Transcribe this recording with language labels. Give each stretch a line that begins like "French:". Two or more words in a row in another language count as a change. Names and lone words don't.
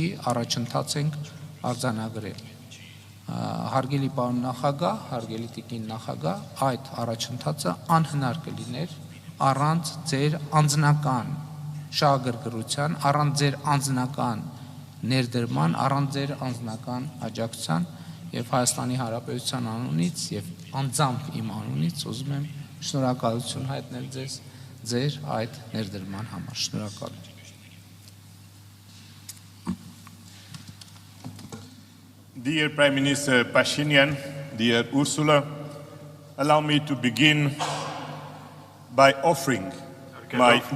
Armenian: առաջընթաց ենք արձանագրել։ Հարգելի պարոն նախագահ, հարգելի տիկին նախագահ, այդ առաջընթացը անհնար կլիներ առանց ձեր անձնական շահագրգռության, առանց ձեր անձնական ներդրման, առանց ձեր անձնական աջակցության եւ Հայաստանի Հանրապետության անունից եւ անձամբ իմ անունից ուզում եմ շնորհակալություն հայտնել ձեր այդ ներդրման համար։ Շնորհակալ եմ։
English: Dear Prime Minister Pashinyan, dear Ursula, allow me to begin by offering my